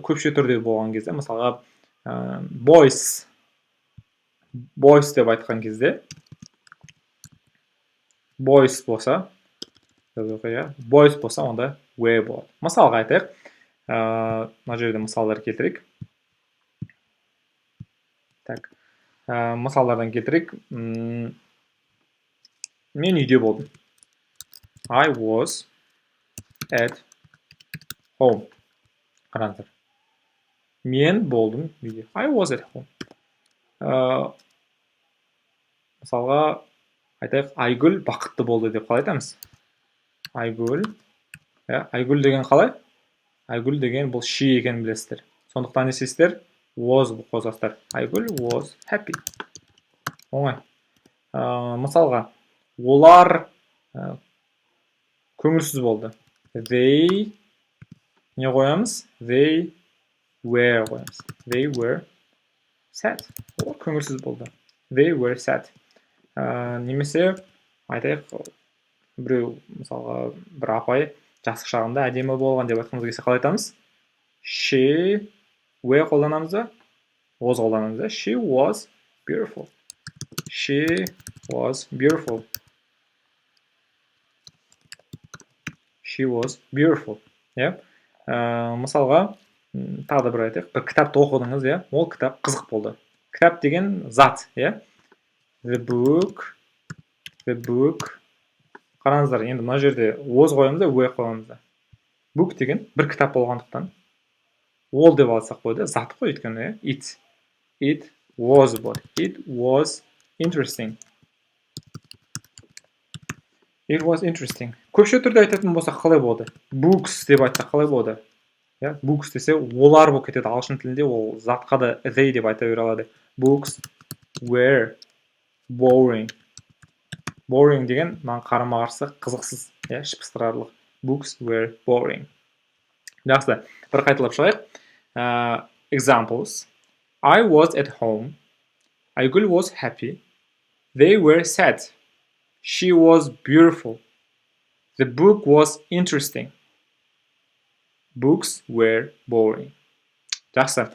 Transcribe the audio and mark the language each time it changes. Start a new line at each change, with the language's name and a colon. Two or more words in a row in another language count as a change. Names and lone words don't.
Kazakh: Көпше түрде болған кезде, мысалға, boys деп айтқан кезде, boys болса, онда were болады. Мысалға айтайық, мына жерде мысалдар келтірейік. Так, мысалдардан келтірейік. Мен үйде болдым.
English: I was at home.
Kazakh: Қараңыздар. Мен болдым үйде.
English: I was at home.
Kazakh: Мысалға, айтайық, Айгүл бақытты болды деп қалай айтамыз? Айгүл. Айгүл деген қалай? Айгүл деген бұл she екенін білесіздер. Сондықтан не істейсіздер?
English: Was қосасыздар. Айгүл was happy.
Kazakh: Оңай. Мысалға, олар көңілсіз болды. They не қоямыз?
English: They were қоямыз. They were sad.
Kazakh: Олар көңілсіз болды.
English: They were sad.
Kazakh: Немесе айтайық, біреу, мысалға, бір апай жасы шағында әдемі болған деп айтқымыз келсе қалай айтамыз?
English: She were
Kazakh: қолданамыз да? Was қолданамыз да?
English: She was beautiful. She was beautiful. She was beautiful.
Kazakh: Мысалға, тағы да бір айтайық, бір кітапты оқыдыңыз, ол кітап қызық болды. Кітап деген зат,
English: The book.
Kazakh: Қараңыздар, енді мына жерде was қоямыз да, were қоямыз да. Book деген бір кітап болғандықтан all деп алсақ қойды, зат қой өйткені,
English: It was болады. It was interesting. It was interesting.
Kazakh: Көпше түрде айтатын болсақ қалай болады? Books деп айтсақ қалай болады? Books десе олар болып кетеді. Ағылшын тілінде ол затқа да they деп айта бере алады.
English: Books were boring.
Kazakh: Boring деген маған қарама-қарсы қызықсыз, шыпыстырарлық.
English: Books were boring.
Kazakh: Жақсы, бір қайталап шығайық.
English: Examples. I was at home. Айгүл was happy. They were sad. She was beautiful. The book was interesting. Books were boring.
Kazakh: Жақсы.